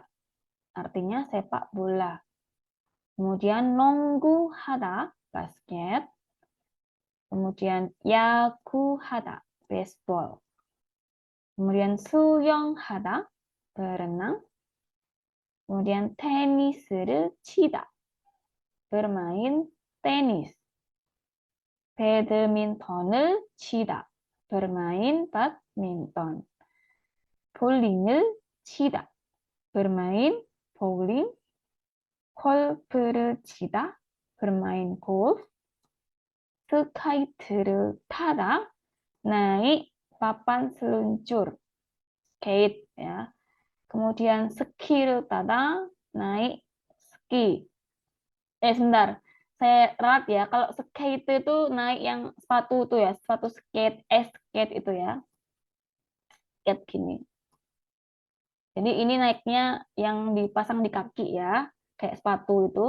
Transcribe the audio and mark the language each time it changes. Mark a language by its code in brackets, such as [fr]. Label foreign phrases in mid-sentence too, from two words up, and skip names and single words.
[id] Artinya sepak bola. Kemudian 농구하다, basket. Kemudian 야구하다, baseball. Kemudian 수영하다, berenang. [ko] Kemudian 테니스를 치다, [id] bermain tenis. [ko] 배드민턴을 치다, [id] bermain badminton. [ko] 볼링을 치다, [id] bermain bowling. [ko] 골프를 치다, [id] bermain golf. [ko] 스카이트를 타다, [id] naik papan seluncur, skate ya. [ko] Kemudian ski를 ta다, [id] naik ski. Sebentar, saya ralat ya. Kalau skate itu naik yang sepatu itu ya, sepatu skate, skate itu ya. Skate gini. Jadi ini naiknya yang dipasang di kaki ya, kayak sepatu itu.